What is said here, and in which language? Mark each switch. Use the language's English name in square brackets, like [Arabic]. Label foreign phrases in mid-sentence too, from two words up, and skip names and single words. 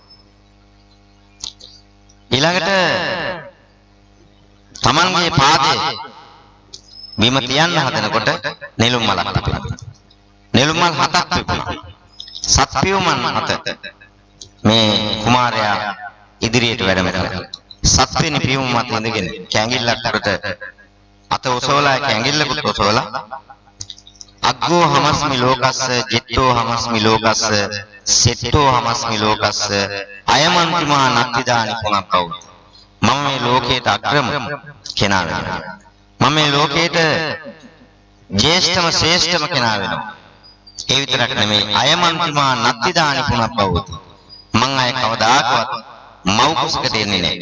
[Sinhala] ඊළඟට තමන්ගේ පාදයේ බිම තියන්න හදනකොට නෙළුම් මලක් තිබෙනවා. නෙළුම් මල් 7ක් තිබුණා. සත්පියුමන් 7 මේ කුමාරයා ඉදිරියට වැඩම කළා. සත්වෙනි පියුම මත ඉඳගෙන කැඟිල්ලක් අරට අත ඔසවලා කැඟිල්ලකුත් ඔසවලා [Pali] අග්ගෝ හමස්මි ලෝකස්ස ජිත්තෝ හමස්මි ලෝකස්ස සෙට්ටෝ හමස්මි ලෝකස්ස අයමන්තිමා නක්තිදානි පුනප්පව [Sinhala] මම මේ ලෝකයට අග්‍රම කෙනා වෙනවා. මම මේ ලෝකයට ජේෂ්ඨම ශ්‍රේෂ්ඨම කෙනා වෙනවා. ඒ විතරක් නෙමෙයි [Pali] අයමන්තිමා නක්තිදානි පුනප්පව [Sinhala] මං අය කවදාකවත් මව් කුසකට එන්නේ නැහැ.